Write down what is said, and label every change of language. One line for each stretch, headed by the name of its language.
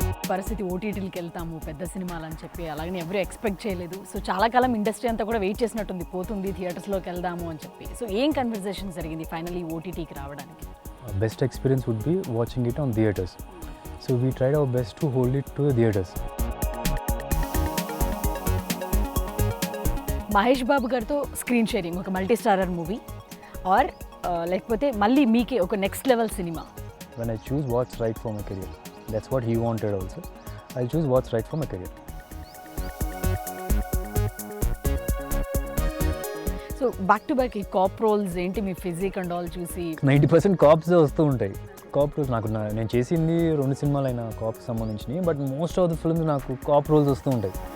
Telugu: పరిస్థితి ఓటీటీలకి వెళ్తాము పెద్ద సినిమాలు అని చెప్పి అలాగని ఎవరు ఎక్స్పెక్ట్ చేయలేదు. సో చాలా కాలం ఇండస్ట్రీ అంతా కూడా వెయిట్ చేసినట్టుంది, పోతుంది థియేటర్స్లోకి వెళ్దాము అని చెప్పి. సో ఏం కన్వర్జేషన్ జరిగింది ఫైనల్లీ ఓటీటీకి రావడానికి?
English: Best experience would be watching it on theatres. So we tried our best to hold it to the theatres.
Telugu: Mahesh Babu గారితో స్క్రీన్ షేరింగ్ ఒక మల్టీ స్టారర్ మూవీ ఆర్ లేకపోతే మళ్ళీ మీకే ఒక next level cinema?
English: When I choose what's right for my career, that's what he wanted also. I'll choose what's right for my career.
Telugu: So back to back ఈ cap roles ఏంటి మీ physique and all చూసి 90% caps వస్తూ ఉంటాయి. Cap roles నేను చేసింది 2 సినిమాలు అయినా కాప్కి సంబంధించినవి,
English: but most of the films
Telugu: నాకు కాప్ రోల్స్ వస్తూ ఉంటాయి.